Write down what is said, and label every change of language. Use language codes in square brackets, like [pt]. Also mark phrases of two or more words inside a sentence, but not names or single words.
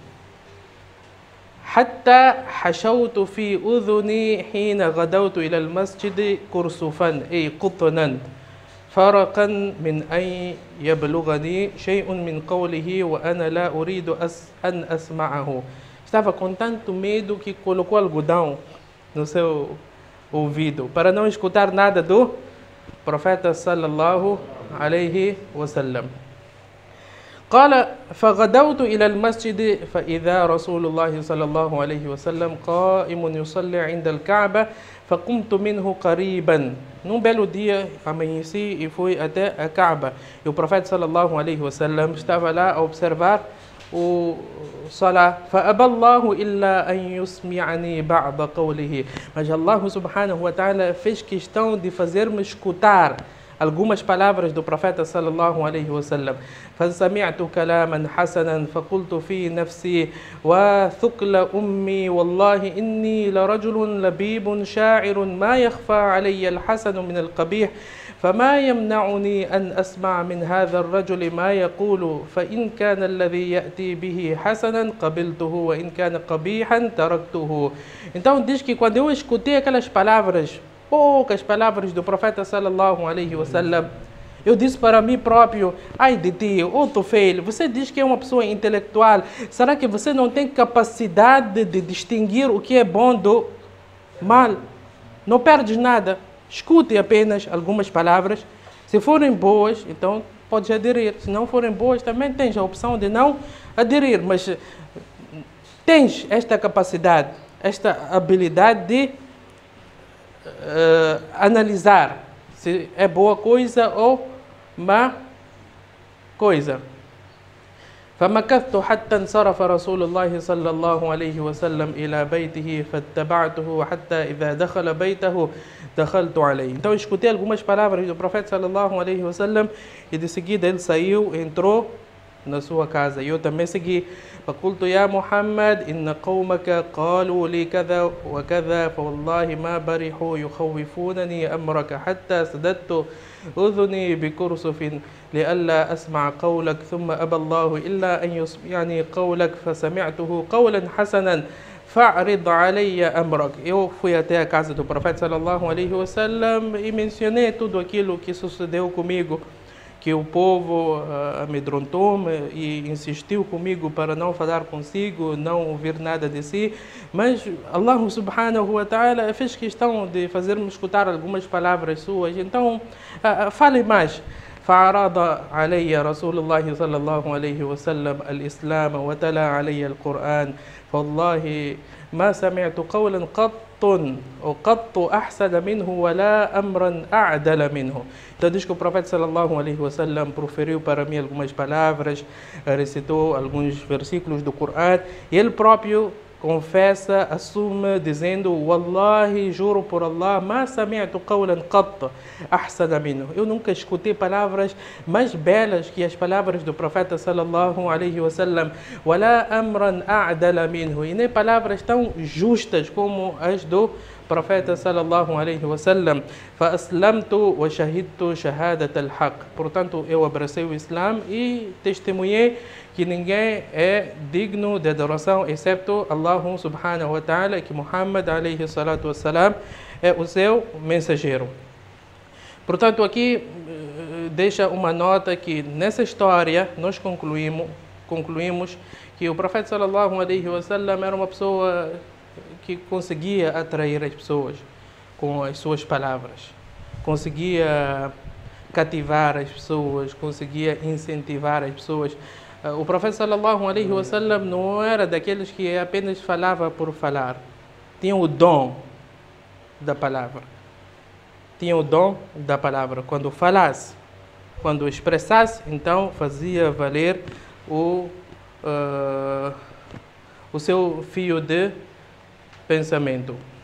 [ar] حتى حشوت في أذني حين غدوت إلى المسجد كرسفا قطنا فرقا من أن يبلغني شيء من قوله وأنا لا أريد أن أسمعه. [pt] Estava com tanto medo que colocou algodão no seu ouvido para não escutar nada do profeta [ar] صلى الله عليه وسلم. قال فغدوت إلى المسجد فإذا رسول الله صلى الله عليه وسلم قائم يصلي عند الكعبة فقمت منه قريبا. [pt] Num belo dia amanheci e fui até a Kaaba. E o profeta [ar] صلى الله عليه وسلم [pt] estava lá a observar o Salah. [ar] فأبى الله إلا أن يسمعني بعض قوله. [pt] Mas [ar] الله سبحانه وتعالى [pt] fez questão de fazer-me escutar algumas palavras do profeta [ar] صلى الله عليه وسلم. فسمعت كلاما حسنا فقلت في نفسي وثقل أمي والله إني لرجل لبيب شاعر ما يخفى علي الحسن من القبيح فما يمنعني أن أسمع من هذا الرجل ما يقول فإن كان الذي يأتي به حسنا قبلته وإن كان قبيحا تركته. [pt] Então diz que quando eu escutei aquelas palavras, poucas palavras do profeta [ar] صلى الله عليه وسلم, [pt] eu disse para mim próprio: ai de ti, ô Tufail, você diz que é uma pessoa intelectual, será que você não tem capacidade de distinguir o que é bom do mal? Não perdes nada. Escute apenas algumas palavras. Se forem boas, então podes aderir. Se não forem boas, também tens a opção de não aderir. Mas tens esta capacidade, esta habilidade de analisar se é boa coisa ou má coisa. [ar] فمكثت حتى انصرف رسول الله صلى الله عليه وسلم إلى بيته فاتبعته حتى إذا دخل بيته دخلت عليه. [pt] Então escutei algumas palavras do profeta [ar] صلى الله عليه وسلم [pt] e de seguida ele saiu, entrou na sua casa. E eu também segui. [ar] فقلت يا محمد إن قومك قالوا لي كذا وكذا فوالله ما برحوا يخوفونني أمرك حتى سددت أذني بكرسف لئلا أسمع قولك ثم أبى الله إلا أن يسمعني قولك فسمعته قولا حسنا فأعرض علي أمرك. [pt] Eu fui até a casa do profeta [ar] صلى الله عليه وسلم [pt] e mencionei tudo aquilo que sucedeu comigo, que o povo amedrontou-me e insistiu comigo para não falar consigo, não ouvir nada de si, mas [ar] الله سبحانه وتعالى [pt] fez questão de fazer-me escutar algumas palavras suas, então fale mais. [ar] فعرض علي رسول الله صلى الله عليه وسلم الإسلام وتلا علي القرآن فوالله ما سمعت قولا قط أحسن منه ولا أمرا أعدل منه. [pt] Então diz que o profeta [ar] صلى الله عليه وسلم [pt] proferiu para mim algumas palavras, recitou alguns versículos do Coran e ele próprio confessa, assume, dizendo: Wallahi, juro por Allah, [ar] ما سمعت قولا قط أحسن منه. [pt] Eu nunca escutei palavras mais belas que as palavras do profeta [ar] صلى الله عليه وسلم. ولا أمرا أعدل منه. [pt] E nem palavras tão justas como as do profeta [ar] صلى الله عليه وسلم. فأسلمت وشهدت شهادة الحق. [pt] Portanto, eu abracei o Islam e testemunhei que ninguém é digno de adoração exceto [ar] الله سبحانه وتعالى, [pt] que Muhammad [ar] عليه الصلاة والسلام [pt] é o seu mensageiro. Portanto, aqui deixa uma nota que nessa história nós concluímos que o profeta [ar] صلى الله عليه وسلم [pt] era uma pessoa que conseguia atrair as pessoas com as suas palavras, conseguia cativar as pessoas, conseguia incentivar as pessoas. O profeta [ar] صلى الله عليه وسلم [pt] não era daqueles que apenas falava por falar. Tinha o dom da palavra. Tinha o dom da palavra. Quando falasse, quando expressasse, então fazia valer o seu fio de pensamento.